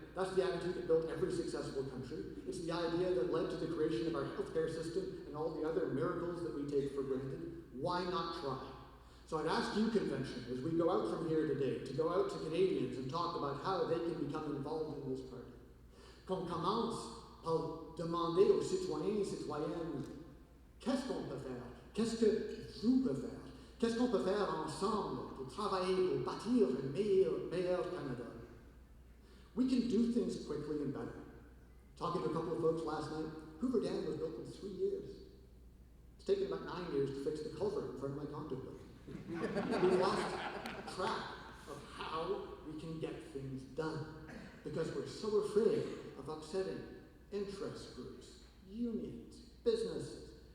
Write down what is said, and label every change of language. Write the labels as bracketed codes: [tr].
[en] That's the attitude that built every successful country. It's the idea that led to the creation of our healthcare system and all the other miracles that we take for granted. Why not try? So I'd ask you, convention, as we go out from here today, to go out to Canadians and talk about how they can become involved in this party. [fr] Qu'on commence par demander aux citoyens et citoyennes, qu'est-ce qu'on peut faire? Qu'est-ce que vous pouvez faire? Qu'est-ce qu'on peut faire ensemble pour travailler, pour bâtir un meilleur Canada? [en] We can do things quickly and better. Talking to a couple of folks last night, Hoover Dam was built in 3 years. It's taken about 9 years to fix the culvert in front of my condo building. We lost track of how we can get things done because we're so afraid of upsetting interest groups, unions, businesses.